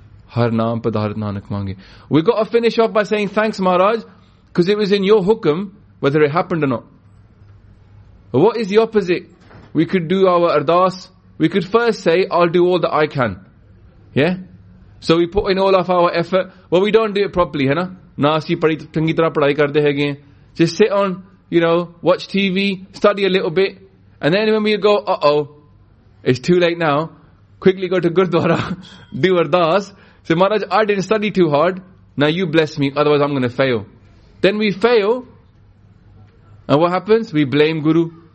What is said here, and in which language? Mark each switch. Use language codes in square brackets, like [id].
[pa] Har naam padharat nanak mange. [en] We got to finish off by saying thanks, Maharaj, because it was in your hukam, whether it happened or not. What is the opposite? We could do our ardas. We could first say, I'll do all that I can. Yeah? So we put in all of our effort. Well, we don't do it properly, [pa] ਹੈ ਨਾ? ਨਾ ਅਸੀ ਪੜ੍ਹੀ ਚੰਗੀ ਤਰ੍ਹਾਂ ਪੜ੍ਹਾਈ ਕਰਦੇ ਹੈ ਗੈਂ. [en] Just sit on, you know, watch TV, study a little bit. And then when we go, uh-oh, it's too late now. Quickly go to Gurdwara, do ardas. Say, Maharaj, I didn't study too hard. Now you bless me, otherwise I'm going to fail. Then we fail. And what happens? We blame Guru.